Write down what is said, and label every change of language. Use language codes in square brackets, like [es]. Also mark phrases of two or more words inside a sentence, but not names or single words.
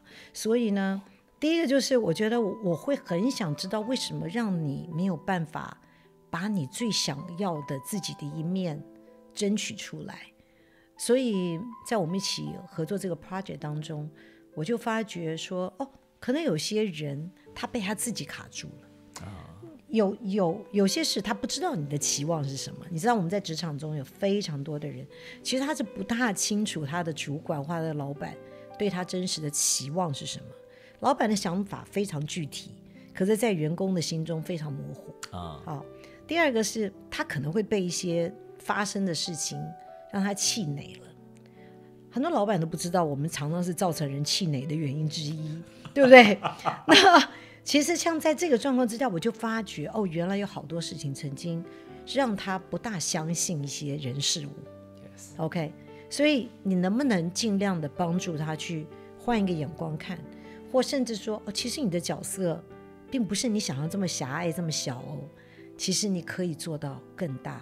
[zh] 所以呢，第一個就是我覺得我會很想知道為什麼讓你沒有辦法把你最想要的自己的一面爭取出來。所以在我們一起合作這個 project 當中，我就發覺說可能有些人他被他自己卡住了。有些事他不知道你的期望是什麼。你知道我們在職場中有非常多的人，其實他是不大清楚他的主管或他的老闆對他真實的期望是什麼。老闆的想法非常具體，可是在員工的心中非常模糊。好，第二個是他可能會被一些發生的事情讓他氣餒了。很多老闆都不知道，我們常常是造成人氣餒的原因之一，對不對？那其實像在這個狀況之下，我就發覺原來有好多事情曾經讓他不大相信一些人事物。OK， 所以你能不能盡量的幫助他去換一個眼光看，或甚至說其實你的角色並不是你想要這麼狹隘這麼小其實你可以做到更大。